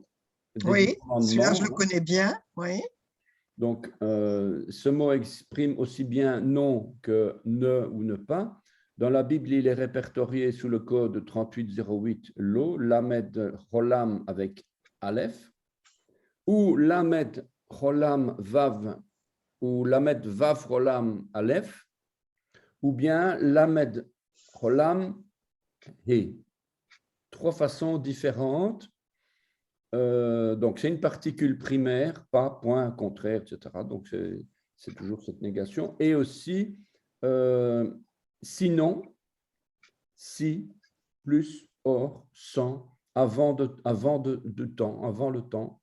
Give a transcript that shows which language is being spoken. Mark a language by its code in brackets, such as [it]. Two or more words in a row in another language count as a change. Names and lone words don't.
[fr] Oui, celui-là, je le connais bien. Oui. Donc, ce mot exprime aussi bien non que ne ou ne pas. Dans la Bible, il est répertorié sous le code 3808 lo, lamed rolam avec aleph, ou lamed rolam vav, ou lamed vav rolam aleph, ou bien lamed rolam he. 3 façons différentes. Donc, c'est une particule primaire, pas, point, contraire, etc. Donc, c'est toujours cette négation. Et aussi, sinon, si, plus, or, sans, avant temps, avant le temps.